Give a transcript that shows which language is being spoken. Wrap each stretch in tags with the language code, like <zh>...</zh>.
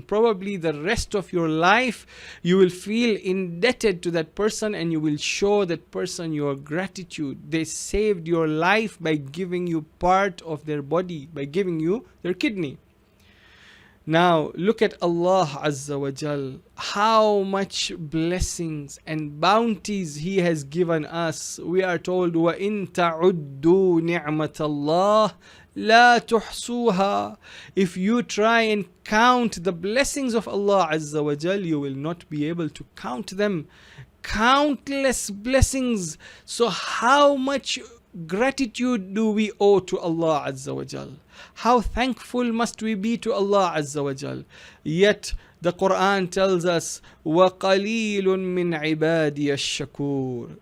<en>Probably the rest of your life you will feel indebted to that person, and you will show that person your gratitude. They saved your life by giving you part of their body, by giving you their kidney. Now look at Allah Azza wa Jal, how much blessings and bounties He has given us. We are told,</en> <ar>وَإِن تَعُدُّوا نِعْمَةَ اللَّهِ لَا تُحْصُوهَا.</ar> <en>If you try and count the blessings of Allah Azza wa Jal, you will not be able to count them. Countless blessings. So how much gratitude do we owe to Allah Azza wa Jal? How thankful must we be to Allah Azza wa Jal? Yet the Quran tells us,</en> <ar>وَقَلِيلٌ مِّنْ عِبَادِيَ الشَّكُورِ.</ar>